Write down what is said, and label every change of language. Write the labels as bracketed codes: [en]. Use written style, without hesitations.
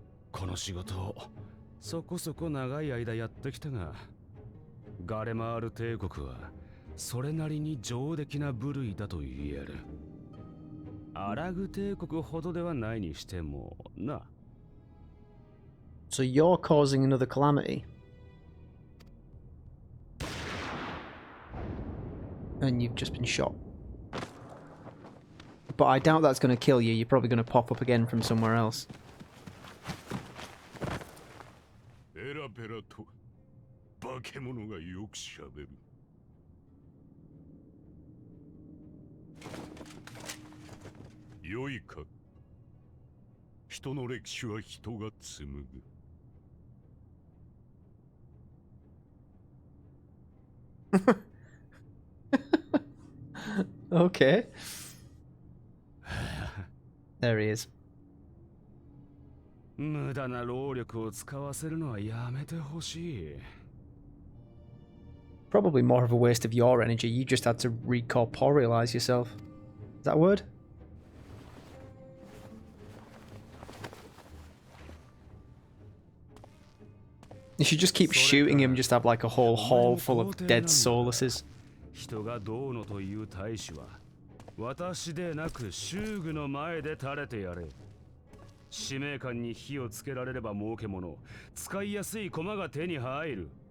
[ja] この仕事をそこそこ長い間やってきたが、ガレマール帝国はそれなりに上出来な部類だと言える。アラグ帝国ほどではないにしてもな。 [en] So you're causing another calamity. And you've just been shot. But I doubt that's going to kill you. You're probably going to pop up again from somewhere else. [ja] ペラペラと化け物がよくしゃべる。良いか。人の歴史は人が紡ぐ。 [en] Okay. There he is. [ja] 無駄な労力を使わせるのはやめてほしい。 [en] Probably more of a waste of your energy. You just had to recorporealize yourself. Is that a word? You should just keep shooting him, just have like a whole hall full of dead Soluses. [ja] 人がどうのという大使は私でなく修具の前で垂れてやれ。使命感に火をつけられれば儲けもの、使いやすい駒が手に入る。